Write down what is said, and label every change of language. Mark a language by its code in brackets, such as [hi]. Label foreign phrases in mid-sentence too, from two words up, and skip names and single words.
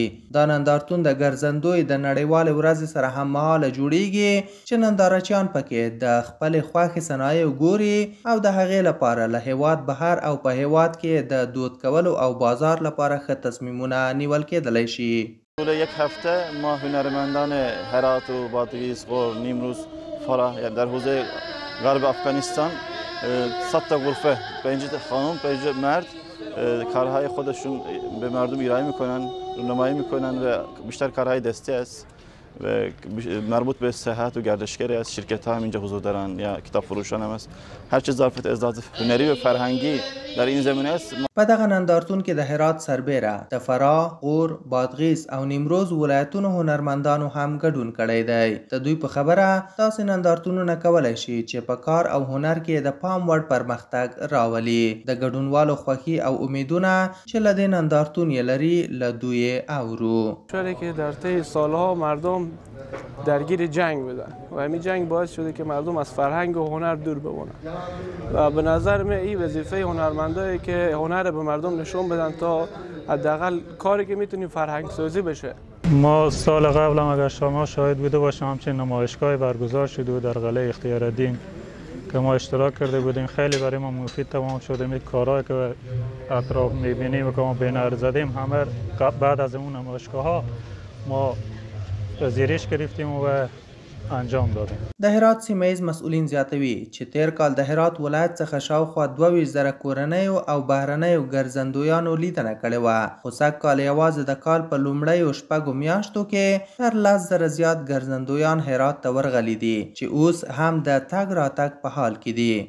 [ps] دا نندارتون د ګرځندوی د نړیوالې ورځې سره هممهاله جوړیږي چې نندارچیان پکې د خپلې خوښې صنایع ګوري او د هغې لپاره له هیواد بهر او په هیواد کې د دود کولو او بازار لپاره ښه تصمیمونه نیول کېدلی شي. [fa] طول یک هفته ما هنرمندان هرات و بادغیس، غور، نیمروز، فرح در حوزه غرب افغانستان 100 تا غرفه 5 خانم 5 مرد کارهای خودشون به مردم ارائه میکنن، رونمایی میکنن و بیشتر کارهای دستی است و مربوط به صحت و گردشگری است. شرکت ها هم اینجا حضور دارن یا کتاب فروشان هم است. هر چه ظرف اضافه هنری و فرهنگی در این زمینه است. [ps] په دغه نندارتون کې د هرات سربیره د فراه، غور، بادغیس او نیمروز ولایتونو هنرمندانو هم ګډون کړی دی. د دوی په خبره داسې نندارتونونه کولی شي چې په کار او هنر کې د پام وړ پرمختګ راولي. د ګډونوالو خوښي او امیدونه چې له دې نندارتون یې لري له دوی اورو. [fa] شده که در طی سالها مردم درگیر جنگ بودن و همین جنگ باعث شده که مردم از فرهنگ و هنر دور بمونن و به نظر من این وظیفه هنرمندایی که هنر به مردم نشون بدن تا حداقل کاری که میتونیم فرهنگ سازی بشه. ما سال قبل هم اگر شما شاهد بوده باشم همچنین نمایشگاه برگزار شده بود در قلعه اختیار الدین که ما اشتراک کرده بودیم. خیلی برای ما مفید تمام شده. می کارهایی که اطراف میبینیم و که ما بینر زدیم همه بعد از اون نمایشگاه ها ما پذیرش گرفتیم و انجام دادیم. [ps] د هرات سیمه ایز مسئولین زیاتوي چې تیر کال د هرات ولایت څخه شاوخوا 22,000 کورنیو او بهرنیو ګرځندویانو لیدنه کړې وه، خو سږ کال یوازې د کال په لومړیو 6 میاشتو کې تر 10,000 زیات ګرځندویان هرات ته ورغلي دي چې اوس هم د تګ راتګ په حال کې دي.